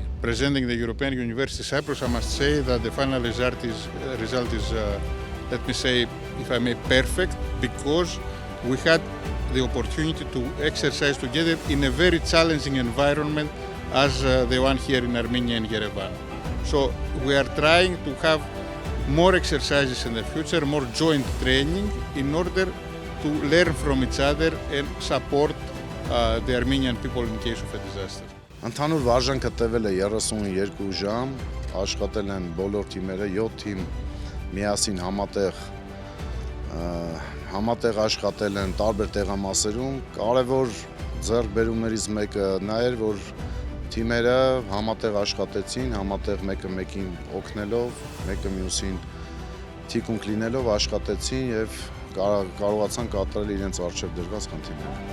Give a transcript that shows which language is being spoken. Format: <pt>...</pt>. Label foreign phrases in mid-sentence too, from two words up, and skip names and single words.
<en>Presenting the European University Cyprus, I must say that the final result is, let me say, if I may, perfect, because we had the opportunity to exercise together in a very challenging environment as the one here in Armenia and Yerevan. So we are trying to have more exercises in the future, more joint training in order to learn from each other and support the Armenian people in case of a disaster.</en> <hy>Ընդհանուր վարժանքը տևել է 32 ժամ, աշխատել են բոլոր թիմերը, 7 թիմ միասին համատեղ աշխատել են տարբեր տեղամասերում։ Կարևոր ձեռքբերումներից մեկը նա էր, որ թիմերը համատեղ աշխատեցին, համատեղ մեկը մեկին օգնելով, մեկը մյուսին թիկունք լինելով աշխատեցին եւ կարողացան կատարել իրենց առջև դրված խնդիրները։</hy>